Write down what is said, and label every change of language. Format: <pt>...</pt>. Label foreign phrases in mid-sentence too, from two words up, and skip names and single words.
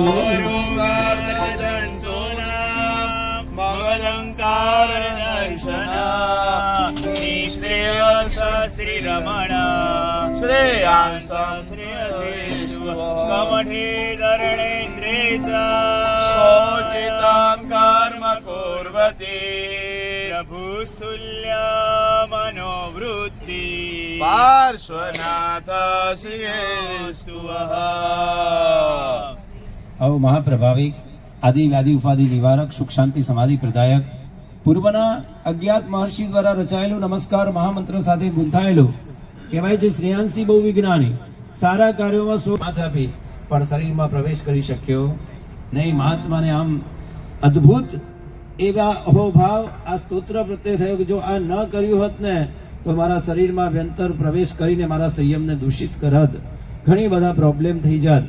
<sa>मंगलंकारदर्शन श्रेयस श्रीरमण श्रेयांस श्रेयसेश्वर कमठे धरणेन्द्रे च शोचितां कर्म कुर्वते प्रभुस्तुल्य मनोवृत्ति पार्श्वनाथ श्रीस्तुवः।</sa> <hi>अब महाप्रभाविक आदि व्याधि उपाधि निवारक सुख शांति समाधि प्रदायक</hi> <gu>પૂર્વના અજ્ઞાત મહર્ષિ દ્વારા રચાયેલું નમસ્કાર મહામંત્ર સાથે ગુંથાયેલું કહેવાય છે. શ્રેયાંસી બહુ વિજ્ઞાની સારા કાર્યોમાં હાથ આપી પણ શરીરમાં પ્રવેશ કરી શક્યો નહીં. મહાત્માને આમ અદ્ભુત એવા અહોભાવ આ સ્તોત્ર પ્રત્યે થયો કે જો આ ન કર્યું હોત ને તો મારા શરીરમાં વ્યંતર પ્રવેશ કરીને મારા સંયમને દૂષિત કરત, ઘણી બધા પ્રોબ્લેમ થઈ જાત.</gu>